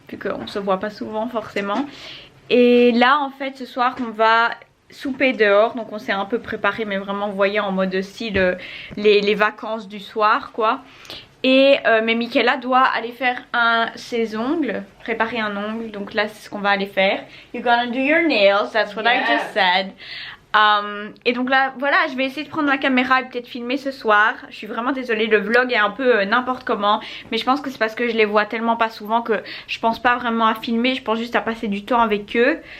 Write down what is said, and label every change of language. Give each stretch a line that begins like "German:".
French: Vu qu'on se voit pas souvent forcément. Et là en fait ce soir on va souper dehors. Donc on s'est un peu préparé, mais vraiment vous voyez en mode aussi les vacances du soir quoi. Et mais Michaela doit aller faire ses ongles, préparer un ongle, donc là c'est ce qu'on va aller faire.
English: You're gonna do your nails, that's what I just said.
French: Et donc là voilà, je vais essayer de prendre ma caméra et peut-être filmer ce soir. Je suis vraiment désolée, le vlog est un peu n'importe comment. Mais je pense que c'est parce que je les vois tellement pas souvent que je pense pas vraiment à filmer. Je pense juste à passer du temps avec eux.